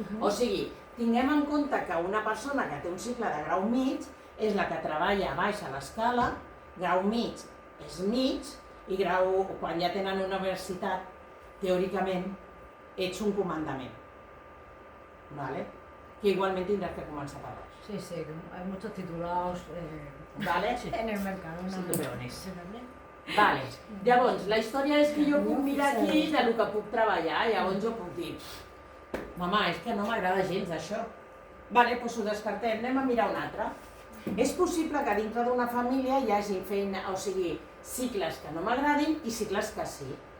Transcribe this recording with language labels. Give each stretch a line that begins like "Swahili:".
Catalan: O sigui, tinguem en compte que una persona que té un cicle de grau mig és la que treballa a baix a l'escala, grau mig és mig, i grau, quan ja tenen una universitat, teòricament, ets un comandament. Vale? Que igualment tindràs que començar per baix.
Spanish: Sí, sí, hay muchos titulados Vale? en el mercado. Sí, ¿no?
Catalan: tu veus. Vale. Llavors, la història és que jo puc mirar aquí del que puc treballar, llavors jo puc dir mama, és que no m'agrada gens això. Vale, doncs ho descartem, anem a mirar un altre. És possible que dintre d'una família hi hagi feina, o sigui, cicles que no m'agradin i cicles que sí.